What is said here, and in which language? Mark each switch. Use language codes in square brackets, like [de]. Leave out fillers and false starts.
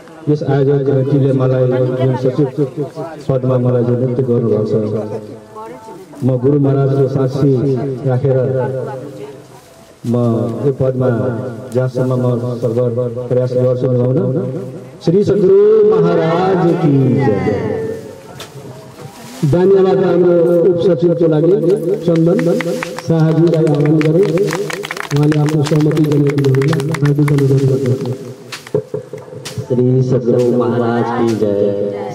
[ne] यस आयोजक कमिटीले मलाई सचिव पदमा मलाई जो नियुक्ति गर्नुभएको छ, म गुरु महाराजको साक्षी राखेर म यो पदमा जहाँसम्म म सर्व प्रयास गर्छु निभाउन। [hi] श्री सद्गुरु महाराज की जय। [ne] दानियाबाट हाम्रो उपसचिवको लागि चन्दन शाहजीलाई आह्वान गरे, उहाँले आफ्नो सहमति जनाइदिनुहुन्छ। हार्दिक अनुरोध गर्दछु। [hi] श्री सद्गुरु महाराज की जय।